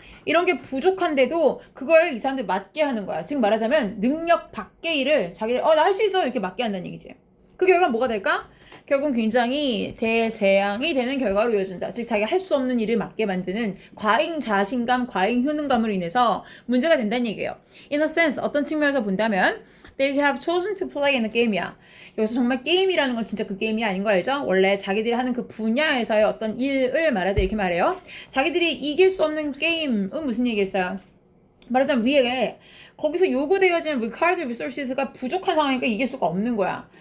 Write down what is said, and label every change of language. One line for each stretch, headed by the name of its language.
Korean: 이런 게 부족한데도 그걸 이 사람들 맡게 하는 거야. 지금 말하자면 능력 밖의 일을 자기들 나 할 수 있어 이렇게 맡게 한다는 얘기지. 그 결과 뭐가 될까? 결국 굉장히 대재앙이 되는 결과로 이어진다. 즉 자기가 할 수 없는 일을 맡게 만드는 과잉 자신감, 과잉 효능감으로 인해서 문제가 된다는 얘기예요.
English: In a sense
Korean: 어떤 측면에서 본다면
English: They have chosen to play in a game이야.
Korean: 여기서 정말 게임이라는 건 진짜 그 게임이 아닌 거 알죠? 원래 자기들이 하는 그 분야에서의 어떤 일을 말할 때 이렇게 말해요. 자기들이 이길 수 없는 게임은 무슨 얘기겠어요? 말하자면 위에 거기서 요구되어지는 required resources가 부족한 상황이니까 이길 수가 없는 거야.